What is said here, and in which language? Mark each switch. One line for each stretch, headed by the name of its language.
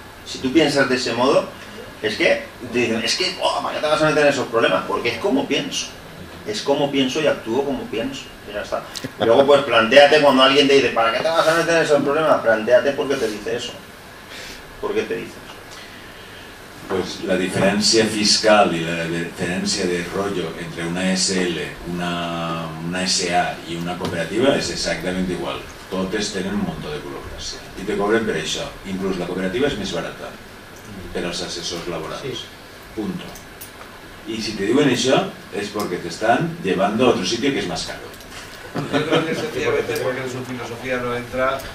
Spanish: Si tú piensas de ese modo, es que te dicen, ¿para qué te vas a meter en esos problemas? Porque es como pienso. Es como pienso y actúo como pienso. Y ya está. Y luego pues plantéate cuando alguien te dice, ¿para qué te vas a meter en esos problemas? Plantéate por qué te dice eso. ¿Por qué te dice eso?
Catalan: Pues la diferència fiscal i la diferència de rotllo entre una SL, una SA i una cooperativa és exactament igual. Totes tenen un munt de burocràcia. I te cobren per això. Inclús la cooperativa és més barata per als assessors laborals.
Spanish: Punto. Y si te
Catalan: diuen això
Spanish: es porque te están llevando a otro sitio que es más caro. Yo creo que es sencillamente porque en su filosofía no entra.